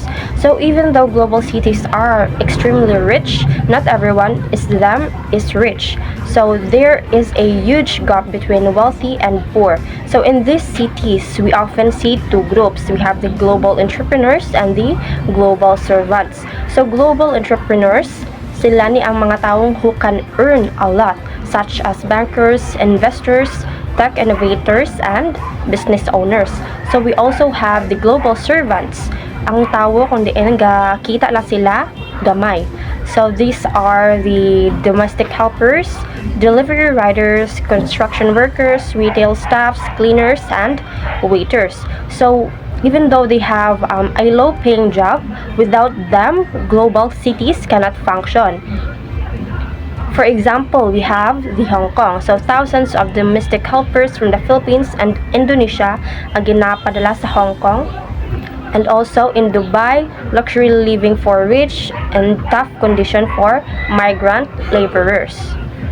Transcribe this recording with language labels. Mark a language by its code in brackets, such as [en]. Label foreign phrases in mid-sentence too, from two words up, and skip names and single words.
[en] So even though global cities are extremely rich, not everyone is rich. So there is a huge gap between wealthy and poor. So in these cities, we often see two groups. We have the global entrepreneurs and the global servants. So global entrepreneurs, [ceb] sila ni ang mga taong [en] who can earn a lot, such as bankers, investors, tech innovators, and business owners. So we also have the global servants. [ceb] Ang tawo kung diin kita lang sila gamay. [en] So these are the domestic helpers, delivery riders, construction workers, retail staffs, cleaners, and waiters. So even though they have a low-paying job, without them, global cities cannot function. For example, we have the Hong Kong. So thousands of domestic helpers from the Philippines and Indonesia [ceb] ang ginapadala sa Hong Kong. [en] And also in Dubai, luxury living for rich and tough condition for migrant laborers.